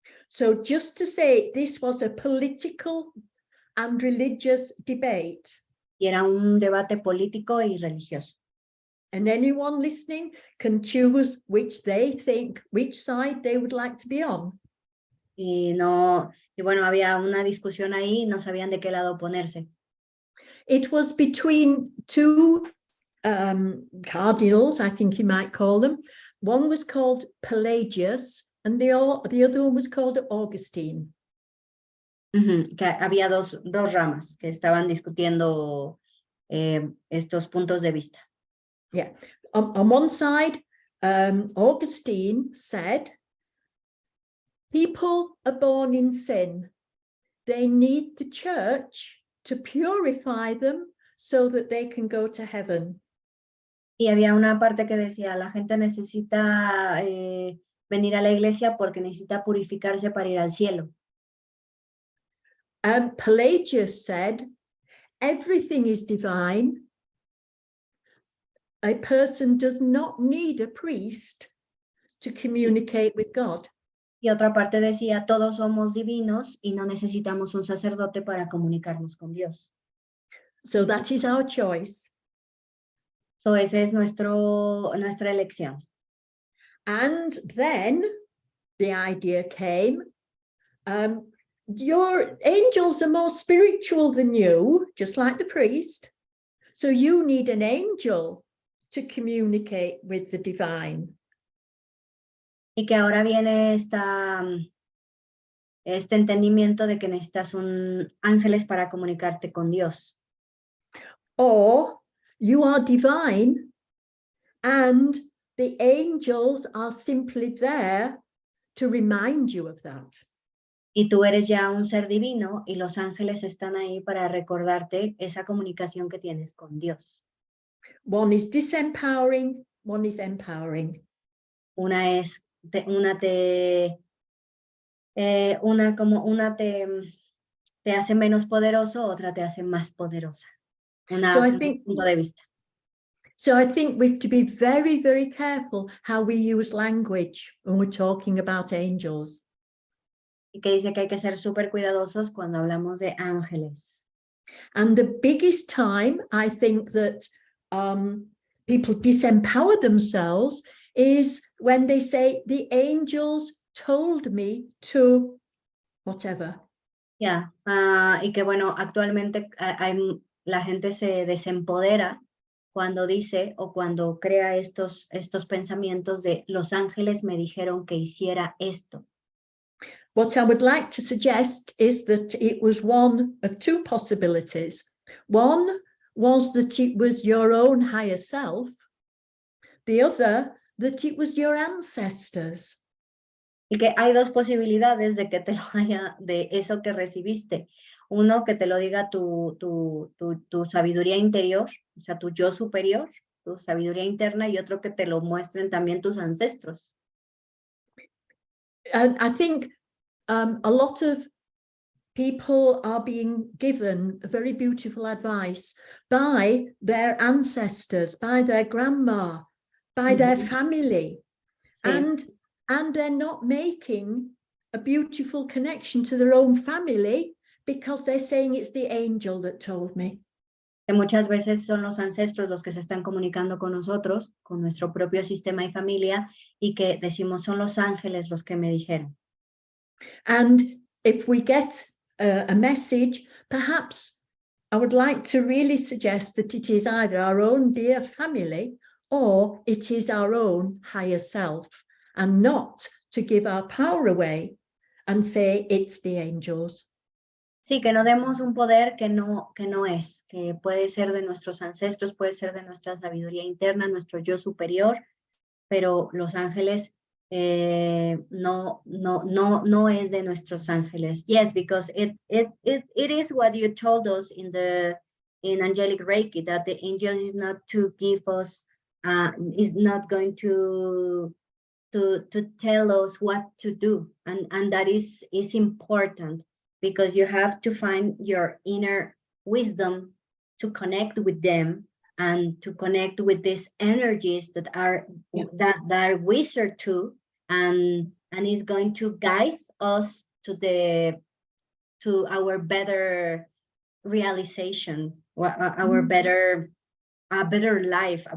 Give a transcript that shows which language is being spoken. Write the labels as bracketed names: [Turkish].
[English] So just to say, this was a political and religious debate. [Spanish] Y era un debate político y religioso. [English] And anyone listening can choose which they think, which side they would like to be on. [Spanish] Y no, y bueno, había una discusión ahí, no sabían de qué lado ponerse. [English] It was between two cardinals, I think you might call them. One was called Pelagius, and the other one was called Augustine. [Spanish] Que había dos ramas que estaban discutiendo estos puntos de vista. [English] Yeah. On one side, Augustine said, people are born in sin. They need the church to purify them so that they can go to heaven. [Spanish] Y había una parte que decía, la gente necesita venir a la iglesia porque necesita purificarse para ir al cielo. [English] Pelagius said, everything is divine. A person does not need a priest to communicate with God. [Spanish] Y otra parte decía, todos somos divinos y no necesitamos un sacerdote para comunicarnos con Dios. [English] So that is our choice. [Spanish] So ese es nuestra elección. [English] And then the idea came, your angels are more spiritual than you, just like the priest. So you need an angel to communicate with the divine. [Spanish] Y que ahora viene este entendimiento de que necesitas un ángeles para comunicarte con Dios. [English] Or you are divine and the angels are simply there to remind you of that. [Spanish] Y tú eres ya un ser divino y los ángeles están ahí para recordarte esa comunicación que tienes con Dios. [English] One is disempowering, one is empowering. [Spanish] Una es, una te hace menos poderoso, otra te hace más poderosa. Un punto de vista. [English] So I think we have to be very, very careful how we use language when we're talking about angels. [Spanish] Y que dice que hay que ser súper cuidadosos cuando hablamos de ángeles. [English] And the biggest time I think that people disempower themselves is when they say the angels told me to whatever. [Spanish] Ya, y que bueno, actualmente la gente se desempodera cuando dice o cuando crea estos pensamientos de los ángeles me dijeron que hiciera esto. [English] What I would like to suggest is that it was one of two possibilities. One was that it was your own higher self. The other, that it was your ancestors. [Spanish] Y que hay dos posibilidades de que te lo haya, de eso que recibiste. Uno, que te lo diga tu sabiduría interior, o sea, tu yo superior, tu sabiduría interna, y otro que te lo muestren también tus ancestros. [English] And I think a lot of people are being given very beautiful advice by their ancestors, by their grandma, by their family. [Spanish] Sí. [English] And they're not making a beautiful connection to their own family because they're saying it's the angel that told me. [Spanish] Que muchas veces son los ancestros los que se están comunicando con nosotros, con nuestro propio sistema y familia, y que decimos son los ángeles los que me dijeron. [English] And if we get a message, perhaps I would like to really suggest that it is either our own dear family or it is our own higher self, and not to give our power away and say it's the angels. [Spanish] Sí, que no demos un poder que no es, que puede ser de nuestros ancestros, puede ser de nuestra sabiduría interna, nuestro yo superior, pero los ángeles no es de nuestros ángeles. [English] Yes, because it is what you told us in angelic Reiki, that the angel is not to give us, is not going to tell us what to do, and that is important, because you have to find your inner wisdom to connect with them and to connect with these energies that are wizard too, and is going to guide us to our better realization, our better life,